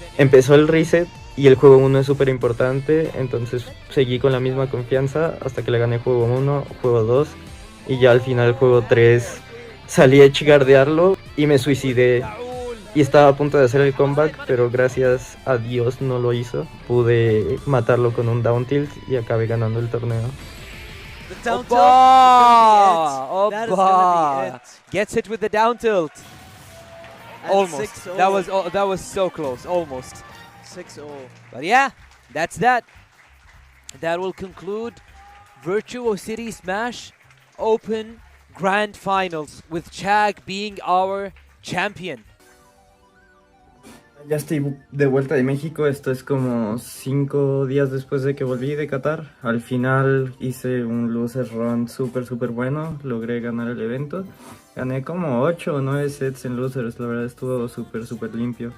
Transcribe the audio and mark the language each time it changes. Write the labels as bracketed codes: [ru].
[es] Empezó el reset y el juego 1 es súper importante, entonces seguí con la misma confianza hasta que le gané juego 1, juego 2 y ya al final juego 3 salí a edgeguardearlo y me suicidé. Y estaba a punto de hacer el comeback, pero gracias a Dios no lo hizo. Pude matarlo con un down tilt y acabé ganando el torneo. [en] The down tilt. Opa! That is gonna be Opa! it. Gets it with the down tilt. And Almost. 6-0. That was so close. Almost. 6-0. But yeah, that's that. That will conclude Virtuo City Smash Open Grand Finals with Chag being our champion. [es] Ya estoy de vuelta de México, esto es como 5 días después de que volví de Qatar. Al final hice un loser run súper bueno, logré ganar el evento. Gané como 8 o 9 sets en losers, la verdad estuvo súper limpio.